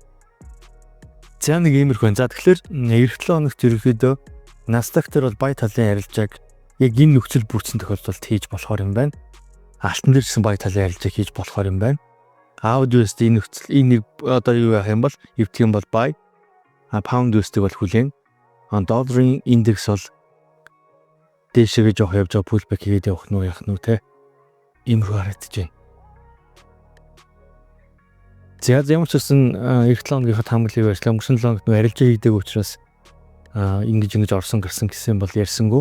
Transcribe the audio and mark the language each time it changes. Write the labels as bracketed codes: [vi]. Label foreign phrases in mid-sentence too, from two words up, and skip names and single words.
[mn] За нэг иймэрхүү. За тэгэхээр эх 7 хоногт ерөөхдөө Nasdaq дээр бол бай талын ярилцааг яг энэ нөхцөл бүрдсэн тохиолдолд хийж болохоор юм байна. Алтан дээр гэсэн бай талын ярилцааг хийж болохоор юм байна. USD энэ нөхцөл энийг одоо юу яах юм бол эвдэх юм бол buy. Pound USD бол хүлээн. Долларын индекс бол дээшээ жоох явж байгаа pullback хийгээд явах нь яах нь те. Иймэрхүү харагдаж байна. За ямар ч гэсэн эх 7 хоногийнхаа таамаглалыг ярьслаа. Өнгөрсөн 7 хоногт арилжаа хийдэг учраас ингэж орсон гэрсэн гэсэн бол ярьсангүй.